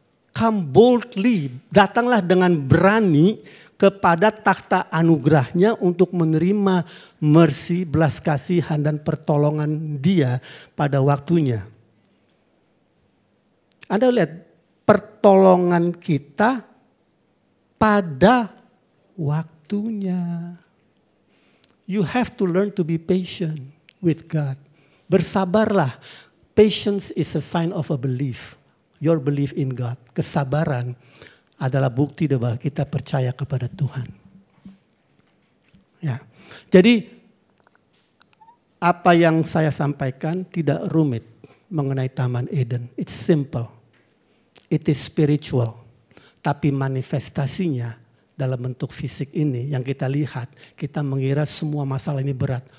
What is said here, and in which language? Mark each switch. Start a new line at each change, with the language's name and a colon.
English: Come boldly,
Indonesian: datanglah dengan berani kepada takhta anugerahnya untuk menerima mercy, belas kasihan dan pertolongan Dia pada waktunya. Anda lihat pertolongan kita pada waktunya.
English: You have to learn to be patient with God.
Indonesian: Bersabarlah.
English: Patience is a sign of a belief. Your belief in God.
Indonesian: Kesabaran adalah bukti bahwa kita percaya kepada Tuhan. Ya. Jadi apa yang saya sampaikan tidak rumit mengenai Taman Eden.
English: It's simple. It is spiritual.
Indonesian: Tapi manifestasinya dalam bentuk fisik ini yang kita lihat, kita mengira semua masalah ini berat.